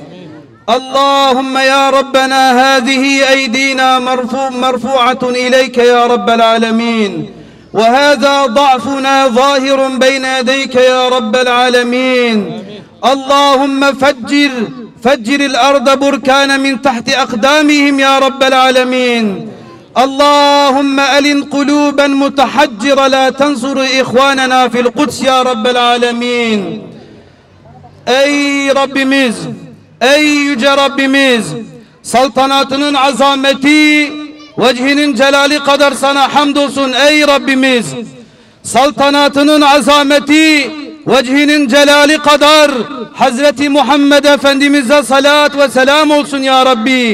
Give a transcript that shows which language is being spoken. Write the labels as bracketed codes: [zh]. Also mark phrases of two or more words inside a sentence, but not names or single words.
[ar] اللهم يا ربنا هذه أيدينا مرفوعة إليك يا رب العالمين وهذا ضعفنا ظاهر بين يديك يا رب العالمين اللهم فجر الأرض بركانا من تحت أقدامهم يا رب العالمين اللهم ألن قلوبا متحجرة لا تنصر إخواننا في القدس يا رب العالمين [tr] أي Rabbimiz, ey yüce Rabbimiz, saltanatının azameti, vecihinin celali kadar sana hamdolsun ey Rabbimiz. Saltanatının azameti, vecihinin celali kadar Hazreti Muhammed Efendimiz'e salat ve selam olsun ya Rabbi.